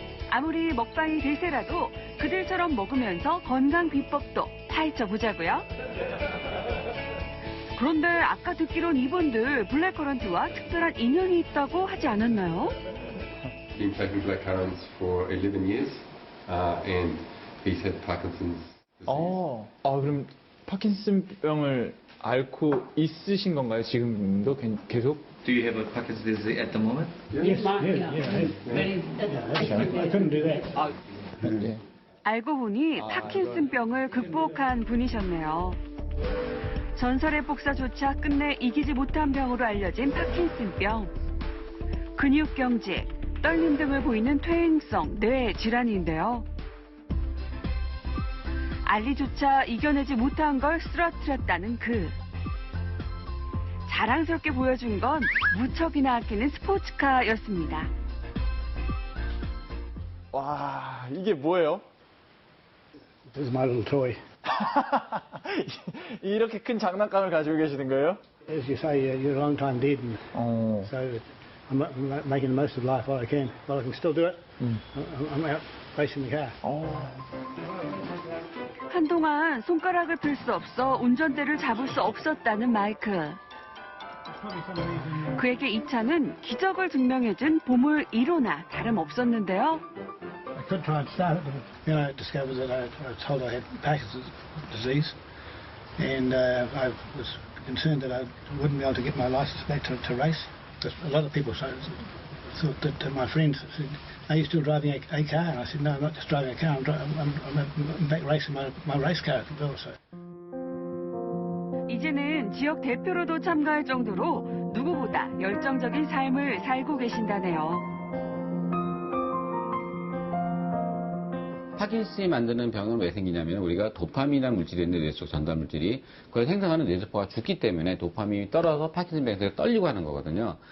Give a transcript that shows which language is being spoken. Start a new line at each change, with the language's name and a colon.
Korean: 아무리 먹방이 대세라도 그들처럼 먹으면서 건강 비법도 파헤쳐 보자고요. 그런데 아까 듣기론 이분들 블랙커런트와 특별한 인연이 있다고 하지 않았나요?
English: Been taking blackcurrants for 11 years, and he's had Parkinson's disease.
Korean: 그럼 파킨슨병을 앓고 있으신 건가요? 지금도 계속?
English: Do you have a Parkinson's disease at the moment?
Korean: 네. 알고 보니 파킨슨병을 극복한 분이셨네요. 전설의 복사조차 끝내 이기지 못한 병으로 알려진 파킨슨병. 근육경직, 떨림 등을 보이는 퇴행성 뇌 질환인데요. 알리조차 이겨내지 못한 걸 쓰러뜨렸다는 그. 자랑스럽게 보여준 건 무척이나 아끼는 스포츠카였습니다. 와, 이게 뭐예요?
English: This is my little toy.
Korean: 이렇게 큰 장난감을 가지고 계시는 거예요?
English: As you say, you're a long time dead, and so I'm making the most of life while I can. While I can still do it, I'm out racing the car.
Korean: 한동안 손가락을 필 수 없어 운전대를 잡을 수 없었다는 마이클. 그에게 이 차는 기적을 증명해준 보물 1호나 다름없었는데요.
English: I could try and start it, but then I discovered that I was told I had Parkinson's disease, and I was concerned that I wouldn't be able to get my license back to race. Because a lot of people thought that my friends said, "Are you still driving a car?" And I said, "No, I'm not just driving a car. I'm back racing my race car also."
Korean: 이제는 지역 대표로도 참가할 정도로 누구보다 열정적인 삶을 살고 계신다네요. 파킨슨이 만드는 병은 왜 생기냐면 우리가 도파민이라는 물질이 있는데 뇌 속 전달 물질이 그걸 생성하는 뇌세포가 죽기 때문에 도파민이 떨어서 파킨슨 병세가 떨리고 하는 거거든요.